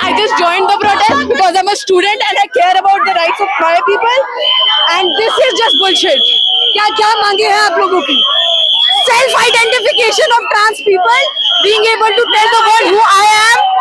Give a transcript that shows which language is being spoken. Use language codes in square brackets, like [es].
[en] I just joined the protest because I'm a student and I care about the rights of my people. And this is just bullshit. [hi] क्या क्या मांगे हैं आप लोगों की? [en] Self-identification of trans people, being able to tell the world who I am.